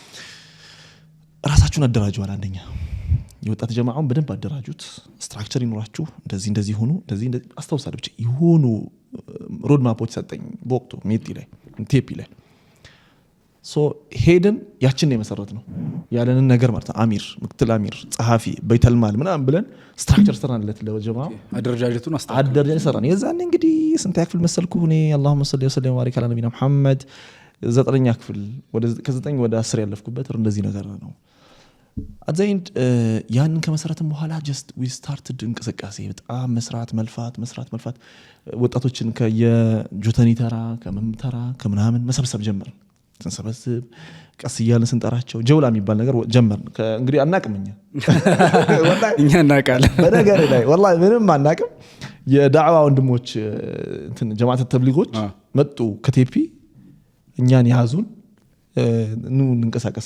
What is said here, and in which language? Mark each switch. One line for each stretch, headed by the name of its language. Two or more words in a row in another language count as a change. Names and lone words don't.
Amharic: ራሳችሁን አደራጁ አለ አንደኛ የወጣት ጀማዓውን በደንብ አደራጁት ስትራክቸር ይኖራችሁ እንደዚህ ሆኑ እንደዚህ አስተውሳለሁ ብቻ ይሆኑ
English: road maps
Amharic: ሰጠኝ በወቅቱ ሜቲ ላይ ቴፒ ላይ ሶ ሄደን ያችን ነው የመሰረት ነው ያለንን ነገር ማለት አሚር ምክትል አሚር ጸሐፊ በይተልማል ምናምን ብለን ስትራክቸር ሰራንለት ለጀማዓ አደረጃጀቱን አደረጃጀት ሰራን የዛኔ እንግዲህ ስንት ያክፍል መሰልኩ እኔ
Arabic: اللهم صل وسلم وبارك على نبينا محمد
Amharic: 9ኛ ክፍል ወደ ከ9 ወደ 10 ያለፍኩበት እንደዚህ ነገር ነው አዘይንድ ያንን ከመሰረተም በኋላ
English: just we started
Amharic: እንቅስቃሴ በጣም መስራት መልፋት ወጣቶችን ከየጆተኒ ተራ ከመምተራ ከምናምን መሰብሰብ ጀመርን ስንሰበስብ ቀስ እያልን ስንጠራቸው ጀውላ የሚባል ነገር ጀመርን እንግዲህ አናቅምኛ ወላሂ እኛ እናቃለን በነገር ላይ ወላሂ ምንም አናቅም የዳዕዋ ወንድሞች እንትን ጀማዓት ተብሊጎች መጡ ከቴፒ እኛን ያዙን ኑ እንንቀሳቀስ